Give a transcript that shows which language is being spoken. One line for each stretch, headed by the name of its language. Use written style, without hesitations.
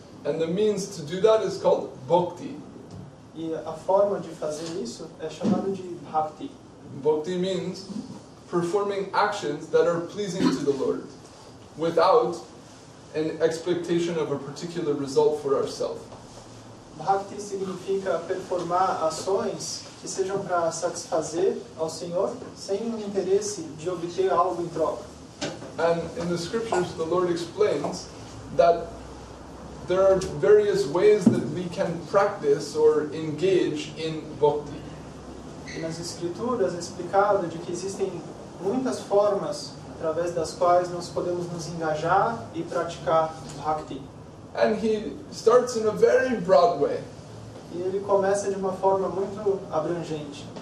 English: And the means to do that is called bhakti.
Portuguese: E a forma de fazer isso é chamado de bhakti.
English: Bhakti means performing actions that are pleasing to the Lord without an expectation of a particular result for ourselves.
Portuguese: Bhakti significa performar ações que sejam para satisfazer ao Senhor sem um interesse de obter algo em troca.
English: And in the scriptures, the Lord explains that there are various ways that we can practice or engage in bhakti.
Portuguese: E nas Escrituras é explicado de que existem muitas formas através das quais nós podemos nos engajar e praticar bhakti.
English: And he starts in a very broad way.
Portuguese: E ele começa de uma forma muito abrangente.